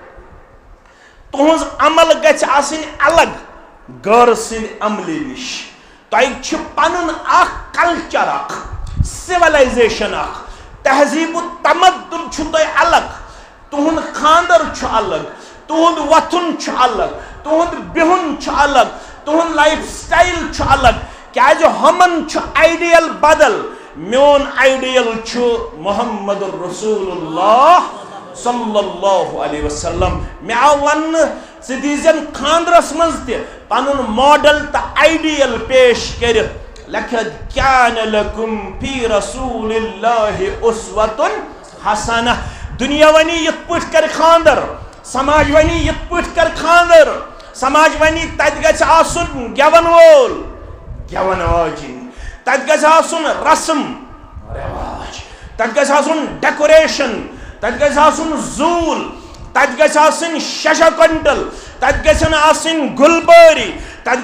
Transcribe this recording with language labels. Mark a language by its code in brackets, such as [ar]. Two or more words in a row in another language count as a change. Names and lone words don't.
[ks] تہنز عمل گژھِ آسٕنۍ الگ غور سٕنٛدِ عملہِ نش تۄہہِ چھُ پنُن اکھ کلچر اکھ سِولایزیشن اکھ تہذیب و تمدن چھُ تۄہہِ الگ تہنٛد خاندر چھُ الگ تہنٛد وتھُن چھُ الگ تہنٛد بِہُن چھُ الگ تہنٛد [en] life style [ks] چھُ الگ کیازِ ہمن چھُ آئیڈیل بدل میون آئیڈیل چھُ محمد رسول اللہ [ar] صلی اللہ علیہ وسلم [ks] میں آو ون ژٕ دیٖزٮ۪ن خاندرس منٛز تہِ پنُن ماڈل تہٕ آئیڈیل پیش کٔرِتھ [ar] لکھت کان لکم فی رسول اللہ اسوۃ حسنہ [ks] دنیا ونی یت پٲٹھۍ کر خاندر سماج ونی یت پٲٹھۍ کر خاندر سماج ونی تتہِ گژھِ آسُن گٮ۪ون وول گٮ۪ون واجِنۍ تتہِ گژھِ آسُن رسم رواج تتہِ گژھِ آسُن ڈیکوریشن تتہِ گژھِ آسُن زوٗل تتہِ گژھِ آسٕنۍ ششا کنٹل تتہِ گژھن آسٕنۍ گُلبٲری تتہِ